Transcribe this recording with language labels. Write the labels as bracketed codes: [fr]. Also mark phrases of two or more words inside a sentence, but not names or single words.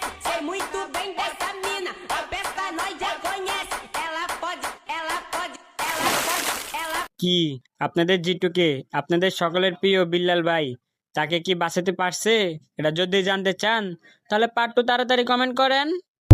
[pt] Sei muito bem dessa mina, a peça nós já conhece. Ela pode, ela pode, ela pode, ela [bn] কি আপনাদের জিটুকে, আপনাদের সকলের প্রিয় বিল্লাল ভাই, তাকে কি বাঁচাতে পারছে? এটা যদি জানতে চান তাহলে পার্ট 2 তাড়াতাড়ি কমেন্ট করেন।